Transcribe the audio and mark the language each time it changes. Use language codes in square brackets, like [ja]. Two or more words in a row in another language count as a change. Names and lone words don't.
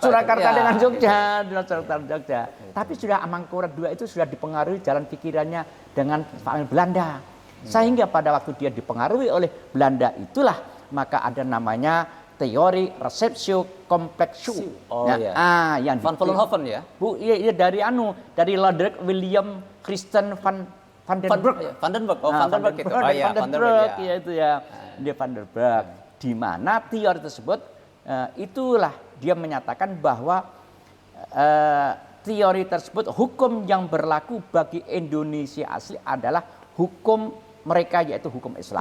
[id] Surakarta dengan Jogja, Jogja. Tapi sudah Amangkurat II itu sudah dipengaruhi jalan pikirannya dengan Belanda. Sehingga pada waktu dia dipengaruhi oleh Belanda itulah maka ada namanya teori [la] resepsio kompleksu. [id] Yang Van Vollenhoven ya? Dari Lodewijk William Christian van den Broek. Van den Broek itu. Dia Van den Broek. Di mana teori tersebut itulah dia menyatakan bahwa teori tersebut hukum yang berlaku bagi Indonesia asli adalah hukum mereka yaitu hukum Islam.